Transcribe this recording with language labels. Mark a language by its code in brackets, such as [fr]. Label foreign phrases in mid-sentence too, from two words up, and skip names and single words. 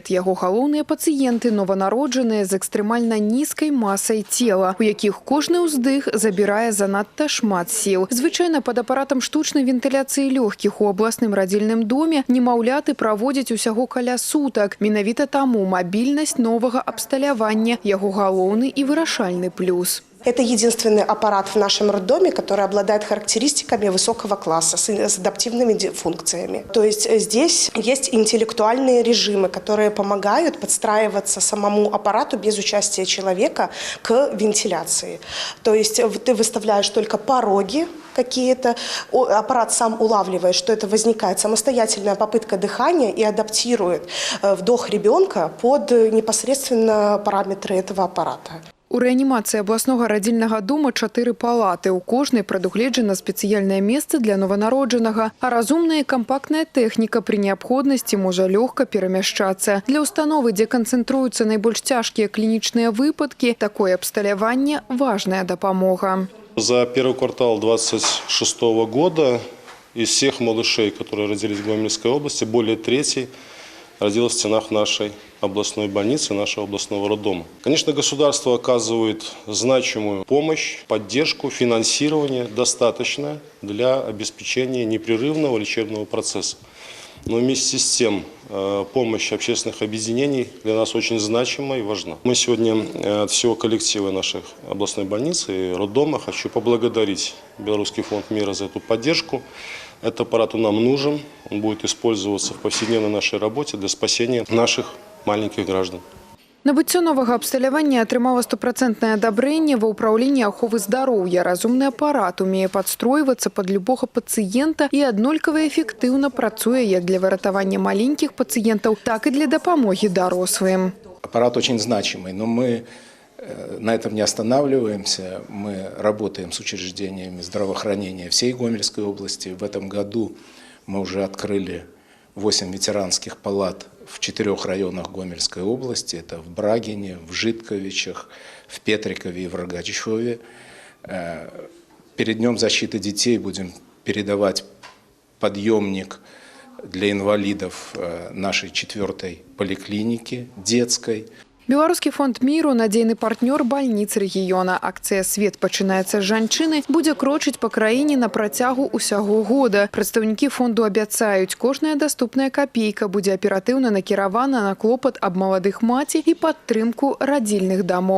[be] Яго галоўныя пацыенты нованароджаныя з экстрэмальна нізкай масай цела, у якіх кожны ўздых забірае занадта шмат сіл. Звычайна пад апаратам штучнай вентыляцыі лёгкіх у абласным радзільным доме немаўляты праводзяць усяго каля сутак. Менавіта таму мабільнасць новага абсталявання – яго галоўны і вырашальны плюс. [ru] Это единственный аппарат в нашем роддоме, который обладает характеристиками высокого класса, с адаптивными функциями. То есть здесь есть интеллектуальные режимы, которые помогают подстраиваться самому аппарату без участия человека к вентиляции. То есть ты выставляешь только пороги какие-то, аппарат сам улавливает, что это возникает самостоятельная попытка дыхания и адаптирует вдох ребенка под непосредственно параметры этого аппарата. [be] У рэанімацыі абласнога радзільнага дома 4 палаты. У кожнай прадугледжана спецыяльнае месца для нованароджанага, а разумная і кампактная тэхніка пры неабходнасці можа лёгка перамяшчацца. Для установы, дзе канцэнтруюцца найбольш цяжкія клінічныя выпадкі, такое абсталяванне – важная дапамога. [ru] За первый квартал 2026 года из всех малышей, которые родились в Гомельской области, более трети родилась в стенах нашей областной больницы, нашего областного роддома. Конечно, государство оказывает значимую помощь, поддержку, финансирование достаточное для обеспечения непрерывного лечебного процесса. Но вместе с тем помощь общественных объединений для нас очень значима и важна. Мы сегодня от всего коллектива нашей областной больницы и роддома хочу поблагодарить Белорусский фонд мира за эту поддержку. Этот аппарат нам нужен, он будет использоваться в повседневной нашей работе для спасения наших маленьких граждан. [be] Набыццё новага абсталявання атрымала 100% адабрэнне ва ўпраўленні аховы здароўя. Разумны апарат умее падстройвацца пад любога пацыента і аднолькава эфектыўна працуе як для выратавання маленькіх пацыентаў, так і для дапамогі дарослым. [ru] Аппарат очень значимый, но мы на этом не останавливаемся. Мы работаем с учреждениями здравоохранения всей Гомельской области. В этом году мы уже открыли 8 ветеранских палат в 4 районах Гомельской области. Это в Брагине, в Житковичах, в Петрикове и в Рогачеве. Перед Днем защиты детей будем передавать подъемник для инвалидов нашей 4-й поликлиники детской. Белорусский фонд миру – [be] надзейны партнёр больниц рэгіёна. Акцыя «Свет пачынаецца з жанчыны» будзе крочыць па краіне на працягу усяго года. Прадстаўнікі фонду абяцаюць, кожная даступная капейка будзе аператыўна накіравана на клопат аб маладых маці і падтрымку радзільных дамоў.